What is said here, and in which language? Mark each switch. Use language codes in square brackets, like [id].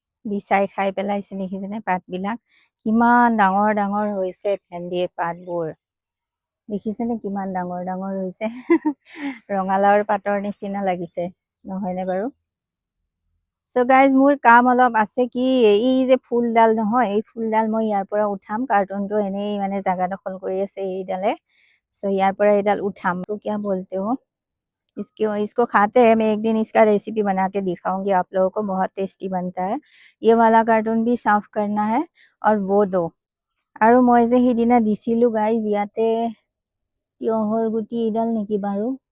[as] বিচাই খাই পেলাইছে, দেখিছেনে পাতবিলাক কিমান ডাঙৰ ডাঙৰ হৈছে, ভেন্দিৰ পাতবোৰ দেখিছেনে কিমান ডাঙৰ ডাঙৰ হৈছে। ৰঙালাওৰ পাতৰ নিচিনা লাগিছে, নহয়নে বাৰু? চ' গাইজ, মোৰ কাম অলপ আছে। কি, এই যে ফুলডাল নহয়, এই ফুলডাল মই ইয়াৰ পৰা উঠাম। কাৰ্টুনটো এনেই মানে জাগা দখল কৰি আছে এইডালে। চ' ইয়াৰ পৰা এইডাল উঠাম। [hi] তো क्या बोलते हो इसको खाते हैं। मैं एक दिन इसका रेसिपी बना के दिखाऊंगी आप लोगों को, बहुत टेस्टी बनता है। ये वाला कार्टून भी साफ करना है और वो दो। [as] আৰু মই যে সিদিনা দিছিলোঁ গাইজ, ইয়াতে তিয়হৰ গুটি এইডাল নেকি বাৰু?